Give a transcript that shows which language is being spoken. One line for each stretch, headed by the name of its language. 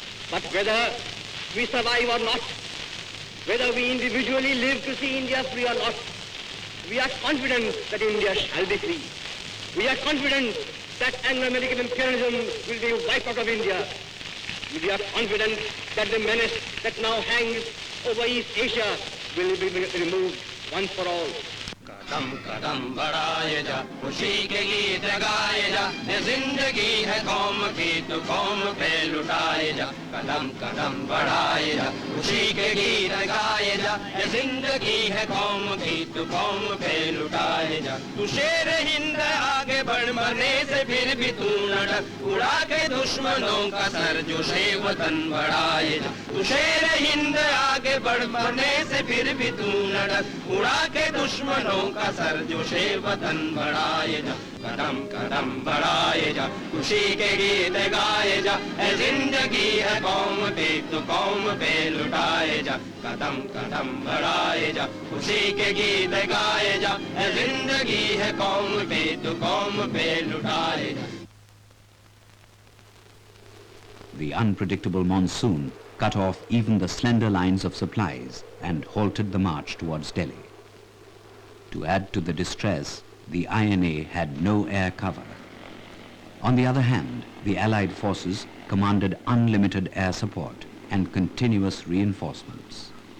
English: But whether we survive or not, whether we individually live to see India free or not, we are confident that India shall be free. We are confident that Anglo-American imperialism will be wiped out of India. We are confident that the menace that now hangs over East Asia will be removed once for all.
Hindi: कदम कदम बढ़ाए जा खुशी के गीत गाए जा ये जिंदगी है कौम की तो कौम पे लुटाए जा कदम कदम बढ़ाए जा खुशी के गीत गाए जा ये जिंदगी है कौम की तो कौम पे लुटाए जा तू शेर हिंद आगे बढ़ मरने से फिर भी तू न डर उड़ा के दुश्मनों का सर जो शे वतन बढ़ाए जा तू शेर हिंद आगे बढ़ मरने से फिर भी तू न डर उड़ा के दुश्मनों का सर जो शे वतन बढ़ाए जा कदम कदम बढ़ाए जा खुशी के गीत गाए जा ए जिंदगी है कौम की तो कौम पे लुटाए जा कदम कदम बढ़ाए जा खुशी के गीत गाए जा ए जिंदगी है कौम की तो कौम पे लुटाए जा.
English: The unpredictable monsoon cut off even the slender lines of supplies and halted the march towards Delhi. To add to the distress, the INA had no air cover. On the other hand, the Allied forces commanded unlimited air support and continuous reinforcements.